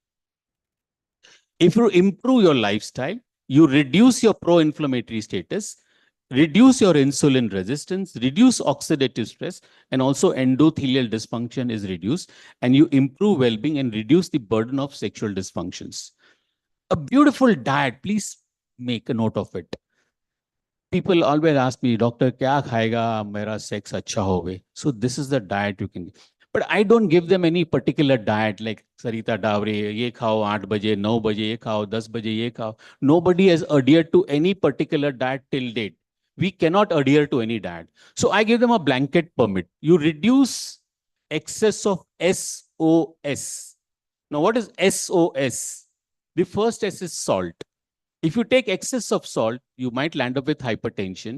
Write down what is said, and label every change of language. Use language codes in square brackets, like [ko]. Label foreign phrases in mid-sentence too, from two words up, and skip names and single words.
[en] If you improve your lifestyle, you reduce your pro-inflammatory status, reduce your insulin resistance, reduce oxidative stress, and also endothelial dysfunction is reduced, and you improve well-being and reduce the burden of sexual dysfunctions. A beautiful diet, please make a note of it. People always ask me, Doctor, [hi] क्या खायेगा मेरा सेक्स अच्छा होगे? [en] So this is the diet you can. But I don't give them any particular diet like Sarita Davre, [hi] ये खाओ 8 बजे, 9 बजे, ये खाओ 10 बजे, ये खाओ. [en] Nobody has adhered to any particular diet till date. We cannot adhere to any diet. So I give them a blanket permit. You reduce excess of SOS. Now, what is SOS? The first S is salt. If you take excess of salt, you might land up with hypertension.